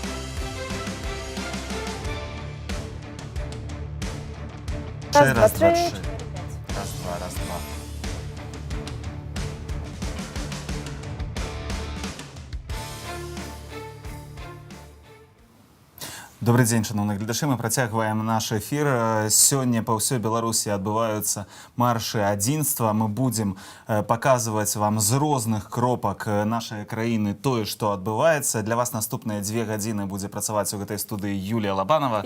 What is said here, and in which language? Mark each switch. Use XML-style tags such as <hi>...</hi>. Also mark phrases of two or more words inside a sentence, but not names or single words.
<ru>Раз, два, три. Раз, два, раз, два.</ru> <be>Добрый дзень, шановныя гледачы, мы працягваем наш эфір. Сёння па ўсёй Беларусі адбываюцца маршы адзінства. Мы будзем паказваць вам з розных кропак нашай краіны тое, што адбываецца. Для вас наступныя 2 гадзіны будзе працаваць у гэтай студыі Юлія Лабанова</be>